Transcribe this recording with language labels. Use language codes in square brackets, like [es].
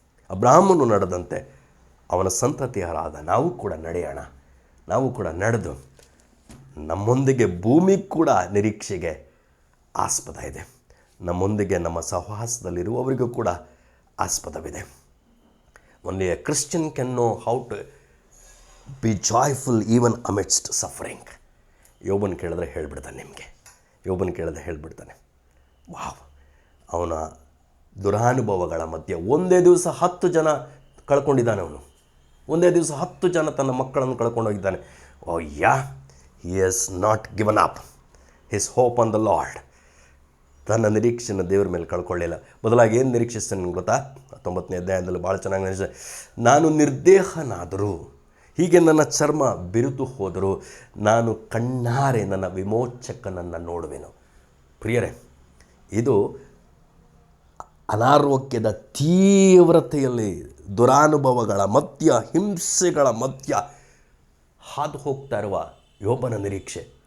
[kn] ಅಬ್ರಹಾಮನು ನಡೆದಂತೆ ಅವನ ಸಂತತಿಯರಾದ ನಾವು ಕೂಡ ನಡೆಯೋಣ. ನಾವು ಕೂಡ ನಡೆದು ನಮ್ಮೊಂದಿಗೆ ಭೂಮಿ ಕೂಡ ನಿರೀಕ್ಷೆಗೆ ಆಸ್ಪದ ಇದೆ. ನಮ್ಮೊಂದಿಗೆ ನಮ್ಮ ಸಹವಾಸದಲ್ಲಿರುವವರಿಗೂ ಕೂಡ ಆಸ್ಪದವಿದೆ. [en] Only a Christian can know how to be joyful even amidst suffering. [kn] ಯೋಬನ ಕೇಳಿದ್ರೆ ಹೇಳ್ಬಿಡ್ತಾನೆ. ವಾವ್! ಅವನ ದುರಾನುಭವಗಳ ಮಧ್ಯೆ ಒಂದೇ ದಿವಸ 10 ಜನ ಕಳ್ಕೊಂಡಿದ್ದಾನೆ. ಒಂದೇ ದಿವಸ 10 ಜನ ತನ್ನ ಮಕ್ಕಳನ್ನು ಕಳ್ಕೊಂಡೋಗಿದ್ದಾನೆ. [en] he has not given up his hope on the Lord. [kn] ತನ್ನ ನಿರೀಕ್ಷೆಯನ್ನು ದೇವರ ಮೇಲೆ ಕಳ್ಕೊಳ್ಳಿಲ್ಲ. ಬದಲಾಗಿ ಏನು ನಿರೀಕ್ಷಿಸ್ತಾನೆ ಗೊತ್ತಾ? 19ನೇ ಅಧ್ಯಾಯದಲ್ಲಿ ಭಾಳ ಚೆನ್ನಾಗಿ ನಿರೀಕ್ಷೆ, ನಾನು ನಿರ್ದೇಹನಾದರೂ, ಹೀಗೆ ನನ್ನ ಚರ್ಮ ಬಿರುದು ಹೋದರೂ ನಾನು ಕಣ್ಣಾರೆ ನನ್ನ ವಿಮೋಚಕನನ್ನು ನೋಡುವೆನು. ಪ್ರಿಯರೇ, ಇದು ಅನಾರೋಗ್ಯದ ತೀವ್ರತೆಯಲ್ಲಿ, ದುರಾನುಭವಗಳ ಮಧ್ಯ, ಹಿಂಸೆಗಳ ಮಧ್ಯ ಹಾದು ಹೋಗ್ತಾ ಇರುವ ಯೋಬನ ನಿರೀಕ್ಷೆ.